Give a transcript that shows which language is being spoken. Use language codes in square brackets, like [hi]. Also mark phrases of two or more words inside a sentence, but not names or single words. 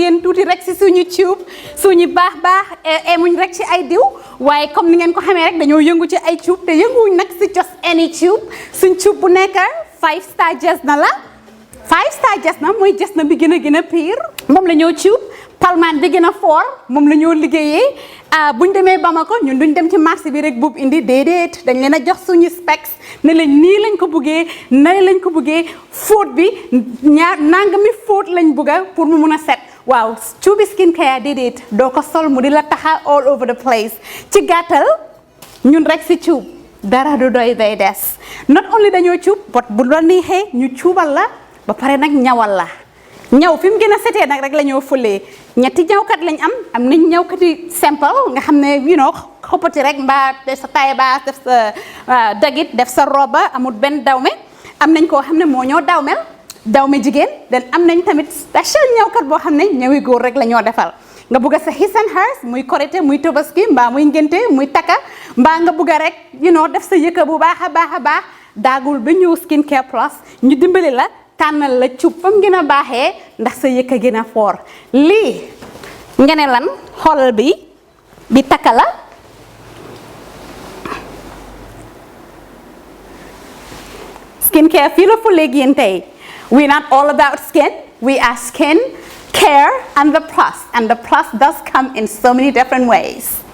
[wo] yéen tuuti rek si suñu tube suñu baax emuñ rek ci ay diw waaye comme ni ngeen ko xamee rek dañoo yëngu ci ay tube te yënguwuñ nag si [en] just any tube [wo] suñ tube bu nekk 5-star Jesna la 5-star Jesna mooy Jesna bi gën a pire moom la ñoo tube palmaan bi gën a fort moom la ñoo liggéeyee buñ demee Bamako ñun duñ dem ci marché bi rek buub indi déedéet dañ leen a jox suñu specs ne lañ nii lañ ko buggee nane lañ ko buggee fóot bi nangami fóot lañ bugga pour mu mun a set waaw cuubi skincare déedéet doo ko sol mu di la taxa [en] all over the place [wo] ci gàttal ñun rek si cuub dara du doy day des [en] not only [wo] dañoo cuub but bu la neexee ñu cuubal la ba pare nag ñawal la ñaw fi mu gën a setee nag rek la ñoo fëlee ñetti ñawkat lañ am nañ ñawkati simple nga xam ne xoppati rek mbaa def sa taille basse def sa dagit def sa roba amul benn dawme am nañ koo xam ne moo ñoo dawme jigéen den am nañ tamit special ñawkat boo xam ne ñawi góor rek la ñoo defal nga bugg sa [en] his and hers [wo] muy korité muy tobaski mbaa muy ngénte muy takka mbaa nga bugg rek def sa yëkka bu baax a baax daagul ba ñëw skincare plus ñu dimbali la tànnal la cuub fam gën a baaxee ndax sa yëkka gën a foor lii nga ne lan xoolal bi takka la skincare fii la fu léegi yéen tey [en] we're not all about skin, we are skin care and the plus does come in so many different ways.